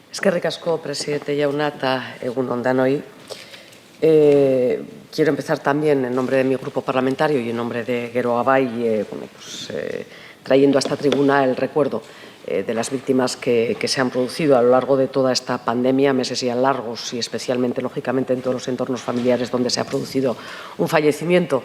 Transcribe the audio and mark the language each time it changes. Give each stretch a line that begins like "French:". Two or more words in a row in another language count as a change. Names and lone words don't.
Basque: Eskerrik asko, presidente jauna, eta egun on danoi.
Spanish: Quiero empezar también en nombre de mi grupo parlamentario y en nombre de Geroa Bai, trayendo a esta tribuna el recuerdo de las víctimas que se han producido a lo largo de toda esta pandemia, meses ya largos y especialmente, lógicamente, en todos los entornos familiares donde se ha producido un fallecimiento.